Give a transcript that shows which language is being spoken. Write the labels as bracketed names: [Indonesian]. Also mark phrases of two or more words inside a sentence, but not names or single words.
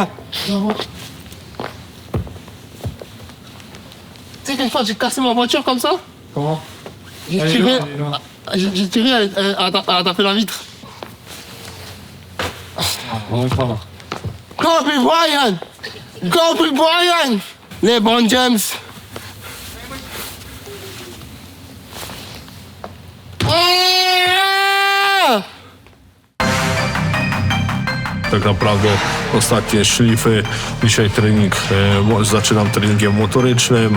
[French] Tu sais, quelquefois, j'ai cassé ma voiture comme ça. Comment? J'ai tiré J'ai tiré, elle a tapé la vitre. Kobe Bryant! Kobe Bryant! LeBron James! [Polish] Tak naprawdę ostatnie szlify. Dzisiaj zaczynam treningiem motorycznym.